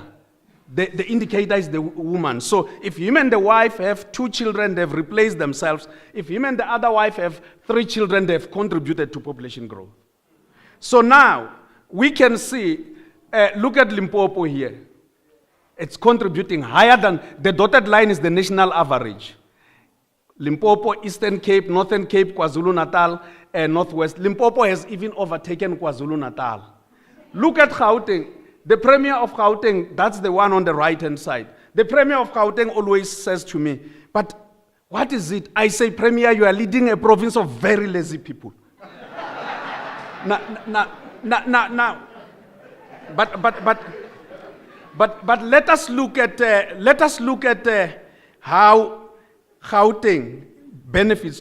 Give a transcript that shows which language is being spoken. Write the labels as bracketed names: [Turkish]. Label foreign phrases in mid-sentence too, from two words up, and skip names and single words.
[English] The indicator is the woman. So if him and the wife have 2 children, they've replaced themselves. If him and the other wife have 3 children, they've contributed to population growth. So now, we can see, look at Limpopo here. It's contributing higher than, the dotted line is the national average. Limpopo, Eastern Cape, Northern Cape, KwaZulu-Natal, and Northwest. Limpopo has even overtaken KwaZulu-Natal. Look at Gauteng. The Premier of Gauteng, that's the one on the right-hand side. The Premier of Gauteng always says to me, but what is it? I say, Premier, you are leading a province of very lazy people. Now, but let us look at how Gauteng benefits.